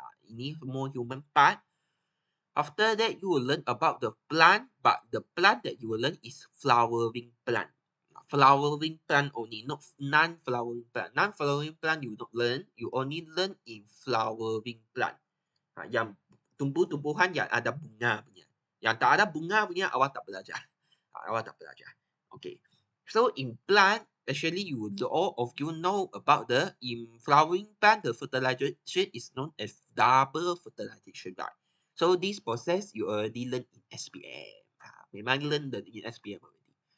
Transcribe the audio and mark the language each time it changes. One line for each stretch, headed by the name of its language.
English: Ini more human part. After that, you will learn about the plant, but the plant that you will learn is flowering plant. Flowering plant only, not non-flowering plant. Non-flowering plant you not learn, you only learn in flowering plant.
Malay: Yang tumbuh-tumbuhan yang ada bunga punya. Yang tak ada bunga punya awak tak belajar. Awak tak belajar. Okay.
English: So in plant, actually all of you know about in flowering plant, the fertilization is known as double fertilization, right? So this process you already learn in SPM. Memang learn in SPM already.